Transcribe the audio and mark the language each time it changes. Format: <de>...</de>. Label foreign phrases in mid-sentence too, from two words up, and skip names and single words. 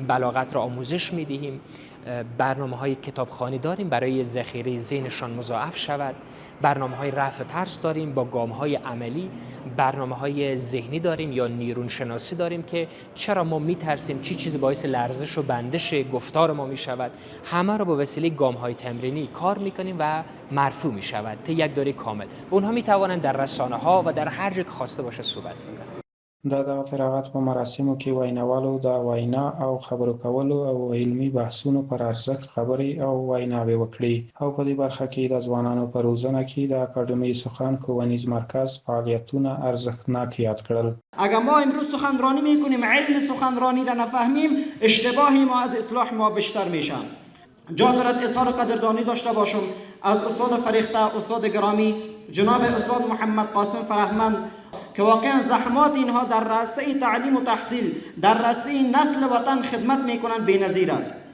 <fa>بلاغت را آموزش میدهیم، برنامه‌های کتابخوانی داریم برای ذخیره ذهنشان مضاعف شود، برنامه‌های رفع ترس داریم با گام‌های عملی، برنامه‌های ذهنی داریم یا نیرون شناسی داریم که چرا ما میترسیم، چی چیزی باعث لرزش و بندش گفتار ما میشود، همه را با وسیله گام‌های تمرینی کار میکنیم و مرفوع میشود تا یک دوره کامل. اونها میتوانند در رسانه‌ها و در هر جا که خواسته باشه صحبت کنند.</fa> <ps>د دغه فراغت په مراسمو کې ویناوالو د وینا او خبرو کولو او علمي بحثونو پر ارزښت خبرې او ویناوې وکړي او په دې برخه کې د ځوانانو په روزنه کې د اکاډمۍ سخن ښوونیز مرکز فعالیتونه ارزښتناک یاد کړل.</ps> <fa>اگر ما امروز سخنرانی میکنیم علم سخنرانی را نفهمیم، اشتباه ما از اصلاح ما بیشتر میشه. جا دارد اظهار قدردانی داشته باشم از استاد فریخته، استاد گرامی جناب استاد محمد قاسم فرهمند که واقعا زحمات اینها در راسته تعلیم و تحصیل، در راسته نسل وطن خدمت میکنند بی‌نظیر است.</fa>